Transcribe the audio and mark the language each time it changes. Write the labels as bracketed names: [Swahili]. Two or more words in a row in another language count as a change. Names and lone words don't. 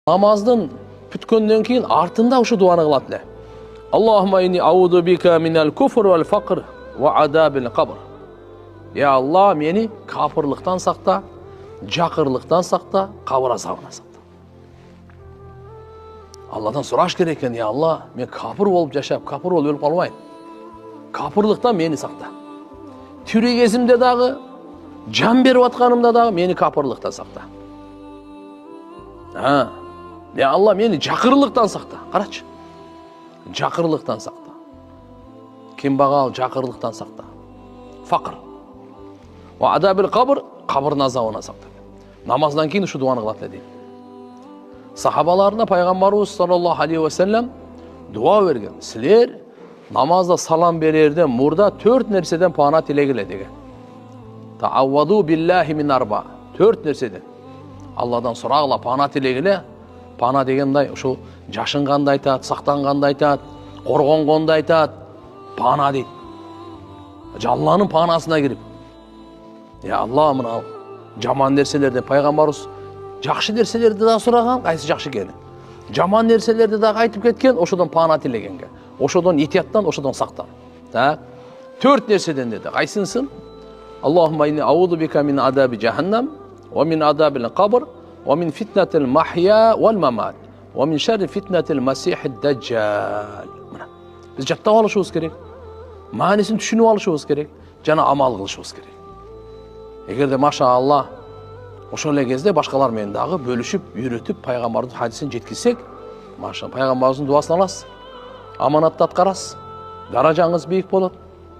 [Kyrgyz] Namazdan бүткөндөн кийин артында ушу дуаны кылат эле. [Arabic] اللهم إني أعوذ بك من الكفر والفقر وعذاب القبر. [Kyrgyz] Я Алла, мени капырлыктан сакта, жакырлыктан сакта, кабыр азабынан сакта. Алладан сураш керек экен, я Алла, мен капыр болуп жашап, капыр болуп өлүп калбайын. Капырлыктан мени сакта. Тирүү кезимде дагы, жан берип атканымда дагы мени капырлыктан сакта. Ya Allah, meni жакырлыктан сакта. Карачы. Жакырлыктан сакта. Кембагал жакырлыктан сакта. Факыр. [Arabic] وعذاب القبر, [Kyrgyz] кабырдын азабынан сакта. Намаздан кийин ушу дуаны кылат эле. Сахабаларына пайгамбарыбыз [Arabic] صلى الله عليه وسلم [Kyrgyz] дуа берген. Силер намазда салам берерден мурда 4 нерседен пана тилегиле деген. [Arabic] تعوذوا بالله من أربع. [Kyrgyz] 4 нерседен. Алладан сурагыла, пана тилегиле. Пана дегендай, ушу жашынганды айтат, сактанганды айтат, коргонгонду айтат. Пана дейт. Алланын панасына кирип. Я Алла, мына жаман нерселерден пайгамбарыбыз жакшы нерселерди да сураган, кайсы жакшы экенин. Жаман нерселерди да айтып кеткен, ошодон пана тилегенге. Ошодон итияттан, ошодон сактан. Так? 4 нерседен деди. Кайсынсын? [Arabic] اللهم إني أعوذ بك من عذاب جهنم ومن عذاب القبر, ومن فتنة المحيا والممات ومن شر فتنة المسيح الدجال. [Kyrgyz] Biz жаттап алышыбыз керек. Маанисин түшүнүп алышыбыз керек. Жана амал кылышыбыз керек. Эгерде машаалла ошол эле кезде башкалар менен дагы бөлүшүп, үйрөтүп, пайгамбардын хадисин жеткизсек, маша пайгамбарыбыздын дуасын аласыз. Аманатты аткарасыз. Даражаңыз бийик болот.